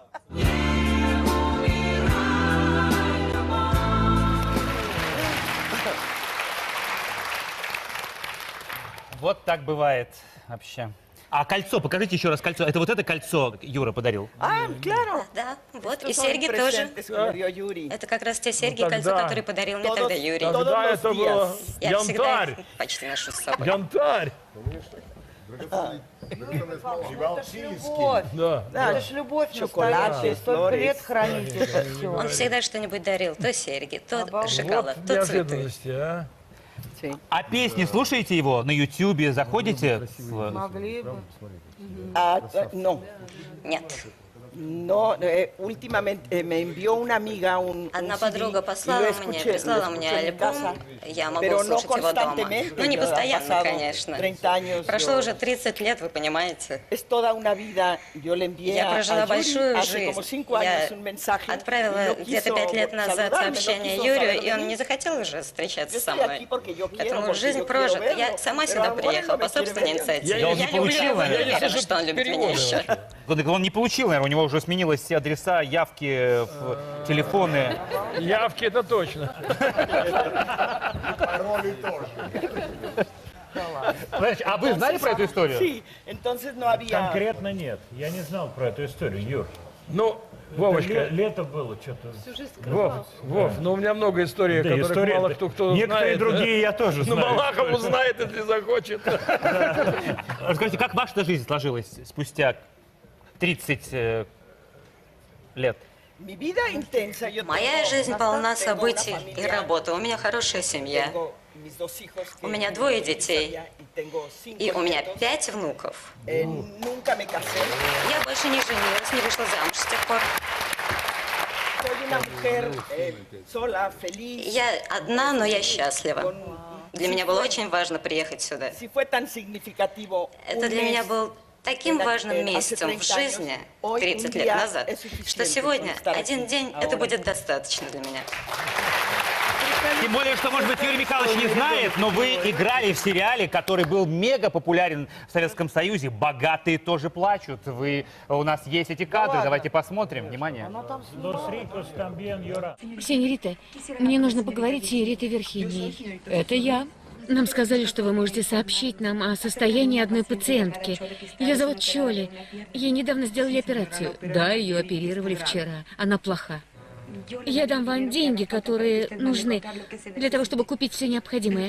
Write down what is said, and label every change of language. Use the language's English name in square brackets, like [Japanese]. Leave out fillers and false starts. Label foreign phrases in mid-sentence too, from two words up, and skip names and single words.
[Russian] Вот так бывает вообще. А кольцо, покажите еще раз кольцо. Это вот это кольцо Юра подарил? [Spanish] Ah, claro. [Russian] Да, вот, и [Spanish] Estos son [Russian] серьги тоже. [Spanish] presentes que me dio Yuri. [Russian] Это как раз те серьги, тогда- кольцо, которые подарил мне тогда Юрий. Тогда [Spanish] los [Russian] это [Spanish] días. [Russian] было Я всегда янтарь. их почти ношу с собой. Янтарь. Любовь. Да. Да, это ж любовь, шоколад, столько лет хранить это все. Он всегда что-нибудь дарил. То серьги, то шоколад, Вот то цветы. неожиданности, а. А песни слушаете его на Ютьюбе? Заходите? Могли бы. [Spanish] No, [Russian] Нет. [Spanish] no, últimamente me envió una amiga un [Russian] Одна [Spanish] CD, [Russian] подруга [Spanish] y lo [Russian] послала [Spanish] escuché- [Russian] мне, [Spanish] lo [Russian] прислала мне [Spanish] escuché en [Russian] альбом. [Spanish] casa, [Russian] Я могу [Spanish] pero no [Russian] слушать его дома. [Spanish] constantemente, [Russian] Ну, не [Spanish] ya han [Russian] постоянно, [Spanish] pasado [Russian] конечно. [Spanish] 30 años, [Russian] Прошло [Spanish] yo- [Russian] уже 30 лет, вы понимаете. [Spanish] Es toda una vida. Yo le envié [Russian] Я [Spanish] a [Russian] прожила [Spanish] Yuri [Russian] большую [Spanish] hace como [Russian] жизнь. [Spanish] 5 años un [Russian] Я [Spanish] mensaje. y [Russian] отправила [Spanish] no [Russian] где-то [Spanish] quiso [Russian] 5 лет назад [Spanish] saludarme, no [Russian] сообщение [Spanish] quiso [Russian] Юрию, [Spanish] saber [Russian] и [Spanish] de [Russian] он [Spanish] mí. [Russian] не захотел уже [Spanish] Yo [Russian] встречаться со [Spanish] estoy [Russian] мной. [Spanish] aquí porque yo quiero, [Russian] Поэтому [Spanish] porque [Russian] жизнь [Spanish] yo quiero [Russian] прожита. [Spanish] verlo, [Russian] Я сама [Spanish] pero [Russian] сюда [Spanish] ahora [Russian] приехала [Spanish] no [Russian] по [Spanish] me quiere [Russian] собственной [Spanish] ver. [Russian] инициативе. Я не Я получила, люблю его, наверное. я Я не уверена, слышу что он любит меня еще. Он не получил, наверное, у него уже сменились все адреса, явки, телефоны. Явки это точно. Подождите, а вы знали про эту историю? [Spanish] Sí, entonces no había. [Russian] Конкретно нет. Я не знал про эту историю, Юр. Ну, Вовочка, Лето было что-то. Вов, ну у меня много историй, Да, которых история- мало кто Некоторые знает. другие я тоже Ну, знаю. Малахов узнает, если захочет. Расскажите, как ваша жизнь сложилась спустя 30 лет? [Spanish] Mi vida intensa. Yo [Russian] Моя [Spanish] tengo- [Russian] жизнь полна [Spanish] tengo una [Russian] событий и [Spanish] familia, [Russian] работы. У меня хорошая семья. [Spanish] tengo mis dos hijos que [Russian] У меня 2 детей. [Spanish] y tengo 5 [Russian] И у меня [Spanish] nietos. [Russian] 5 внуков. [Spanish] Nunca me casé. [Russian] Я больше не женилась, не вышла замуж с тех пор. [Spanish] Soy una mujer sola, feliz. [Russian] Я одна, но я счастлива. Для меня было очень важно приехать сюда. [Spanish] Si fue tan significativo. [Russian] Это [Spanish] un [Russian] для меня [Spanish] mes [Russian] был таким важным [Spanish] hace [Russian] месяцем в [Spanish] 30 años, [Russian] жизни, [Spanish] hoy [Russian] 30 [Spanish] un [Russian] лет [Spanish] día [Russian] назад, [Spanish] es suficiente [Russian] что сегодня, [Spanish] para estar [Russian] один [Spanish] aquí, [Russian] день, это [Spanish] ahora. [Russian] будет достаточно для меня. Тем более, что, может быть, Юрий Михайлович не знает, но вы играли в сериале, который был мега популярен в Советском Союзе. «Богатые тоже плачут». У нас есть эти кадры, давайте посмотрим. Внимание. [Spanish] Los ricos también lloran. [Russian] Сеньорита, мне нужно поговорить с сеньоритой Верхиней. Это я. Нам сказали, что вы можете сообщить нам о состоянии одной пациентки. Ее зовут Чоли. Ей недавно сделали операцию. Да, ее оперировали вчера. Она плоха. Я дам вам деньги, которые нужны для того, чтобы купить все необходимое.